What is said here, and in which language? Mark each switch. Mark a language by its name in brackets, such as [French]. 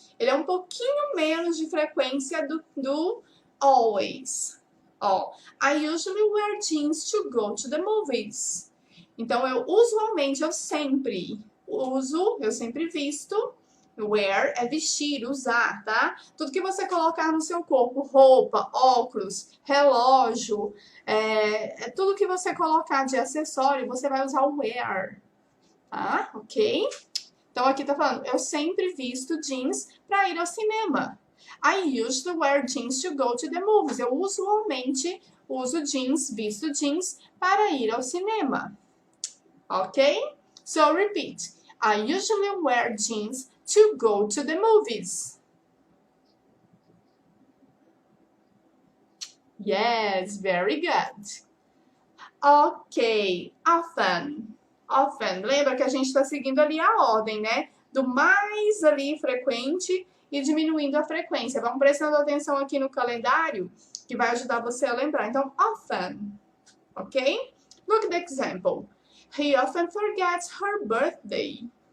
[Portuguese] Ele é um pouquinho menos de frequência do always. [English] Ó, I usually wear jeans to go to the movies. [Portuguese] Então, eu sempre uso, eu sempre visto. Wear é vestir, usar, tá? Tudo que você colocar no seu corpo, roupa, óculos, relógio, tudo que você colocar de acessório, você vai usar o wear, tá? Ok? Então, aqui tá falando, eu sempre visto jeans para ir ao cinema. [English] I usually wear jeans to go to the movies. [Portuguese] Eu usualmente uso jeans, visto jeans para ir ao cinema. [English] Ok? So, repeat. I usually wear jeans to go to the movies. Yes, very good. Ok, often. [Portuguese] Lembra que a gente está seguindo ali a ordem, né? Do mais ali frequente e diminuindo a frequência. Vamos prestando atenção aqui no calendário, que vai ajudar você a lembrar. [English] Então, often, ok? Look at the example. He often forgets her birthday.